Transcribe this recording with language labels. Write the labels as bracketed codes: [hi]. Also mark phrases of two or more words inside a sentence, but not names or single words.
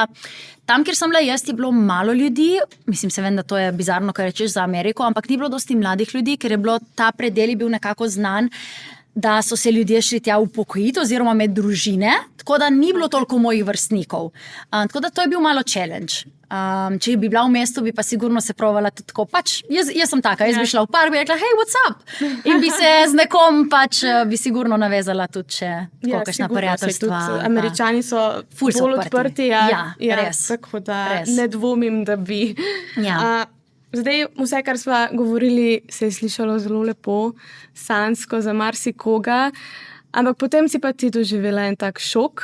[sl] Tam, kjer sem bila jaz, je bilo malo ljudi, mislim, se vem, da to je bizarno, kar rečeš za Ameriko, ampak ni bilo dosti mladih ljudi, ker je bilo ta predel bil nekako znan, da so se ljudje šli tja upokojiti oziroma med družine, tako da ni bilo toliko mojih vrstnikov. Tako da to je bil malo challenge. Če bi bila v mestu, bi pa sigurno se provala tudi tako. Pač, jaz sem taka, jaz bi šla v park, bi rekla, [en] hey, what's up? [sl] In bi se z nekom pač bi sigurno navezala tudi, če kakšna prijateljstva. Američani so bolj odprti. Res. Tako da ne dvomim, da bi. Zdaj, vse, kar smo govorili, se je slišalo zelo lepo, sanjsko za marsikoga, ampak potem si pa ti doživela en tak šok.